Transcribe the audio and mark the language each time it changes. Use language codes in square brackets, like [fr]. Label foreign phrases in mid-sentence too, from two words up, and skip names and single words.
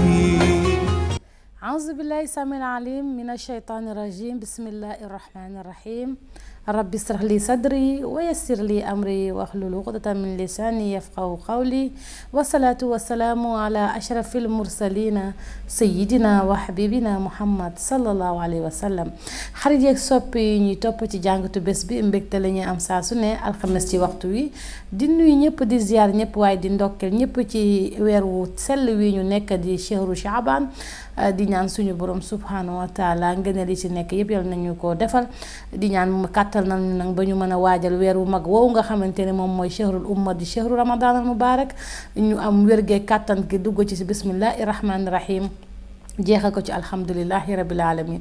[ar] أعوذ بالله السميع العليم من الشيطان الرجيم. بسم الله الرحمن الرحيم. رب اشرح لي صدري ويسر لي أمري واحلل عقدة من لساني يفقهوا قولي والصلاة والسلام على أشرف المرسلين سيدنا وحبيبنا محمد صلى الله عليه وسلم. [wo] xarit yeeg soppi yi ñuy topp ci jàngatu bés bi mbégte la ñuy am saa su ne alxames ci waxtu wi di nuyu ñëpp di ziar ñëpp waaye di ndokkel ñëpp ci weer wu sell wi ñu nekk di [ar] شهر شعبان [wo] di ñaan suñu borom [ar] سبحانه وتعالى [wo] ngëneel yi ci nekk yëpp yal nañu ko defal di ñaan mu kàttal nañu nag ba ñu mën a waajal weer wu mag woowu nga xamante ne moom mooy [ar] شهر الأمة [wo] di [ar] شهر رمضان المبارك [wo] ñu am wérgee kàttan gi dugg ci [ar] بسم الله الرحمن الرحيم [wo] jeexal ko ci [ar] الحمد لله رب العالمين.